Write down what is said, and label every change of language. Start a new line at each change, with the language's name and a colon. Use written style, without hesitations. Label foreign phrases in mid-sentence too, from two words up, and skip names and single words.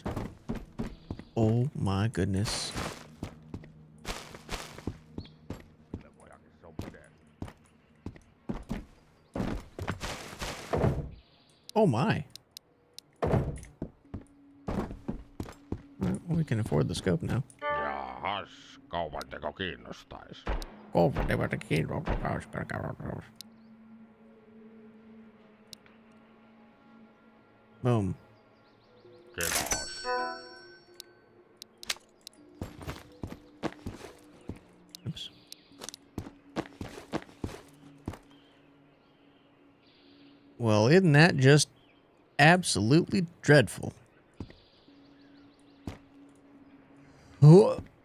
English: Oh my goodness. Oh my. Well, we can afford the scope now.
Finnish: Jaahas, kaupanteko kiinnostais?
English: Boom.
Finnish: Kiitos.
English: Oops.
Finnish: Well, isn't that just absolutely dreadful? Oh.